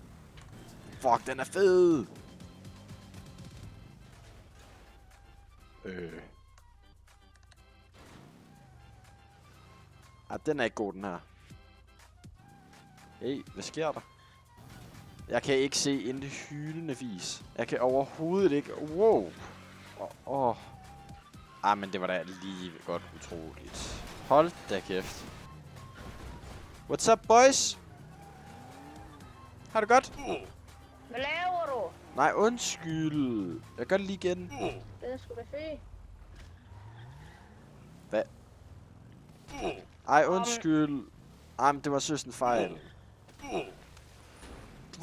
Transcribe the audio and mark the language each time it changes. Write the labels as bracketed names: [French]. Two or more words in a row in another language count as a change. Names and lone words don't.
[Danish] Fuck, den er fed. Den er ikke god, den her. Hey, hvad sker der? Jeg kan ikke se en hyldende fis. Jeg kan overhovedet ikke... Wow. Men det var da lige godt utroligt. Hold da kæft. [English] What's up, boys? [Danish] Har det godt? Hvad laver du? Nej, undskyld. Jeg gør det lige igen. Den er sgu da fed. Hvad? Ej, undskyld. Men det var søs en fejl.